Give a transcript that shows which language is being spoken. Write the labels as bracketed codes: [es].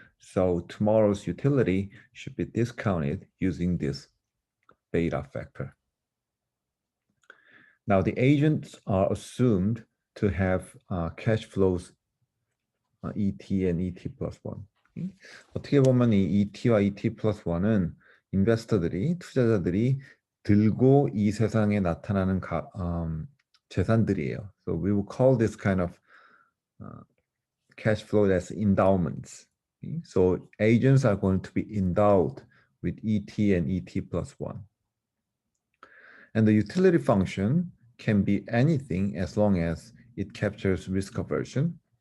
[en] So tomorrow's utility should be discounted using this beta factor. Now the agents are assumed to have cash flows ET and ET plus 1. [ko] 어떻게 보면 이 ET와 ET plus 1은 투자자들이 들고 이 세상에 나타나는 재산들이에요. [en] So we will call this kind of cash flow as endowments. Okay? So agents are going to be endowed with ET and ET plus 1. And the utility function can be anything as long as it captures risk aversion.